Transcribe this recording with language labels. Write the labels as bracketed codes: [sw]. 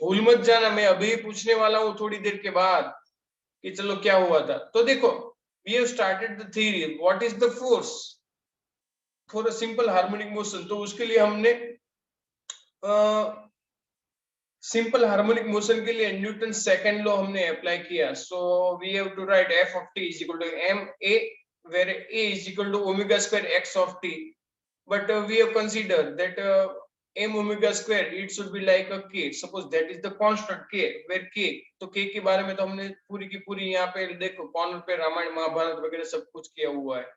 [hi] भूल मत जाना, मैं अभी पूछने वाला हूँ थोड़ी देर के बाद कि चलो क्या हुआ था। तो देखो [en] we have started the theory what is the force for a simple harmonic motion। [hi] तो उसके लिए हमने सिंपल हार्मोनिक मोशन के लिए न्यूटन सेकंड लॉ हमने अप्लाई किया। [en] so we have to write f of t is equal to m a, where a is equal to omega square x of t, but we have considered that m omega square it should be like a k, suppose that is the constant k, where k, [hi] तो k के बारे में तो हमने पूरी की पूरी यहाँ पे देखो कॉर्नर पे रामायण महाभारत वगैरह सब कुछ किया हुआ है।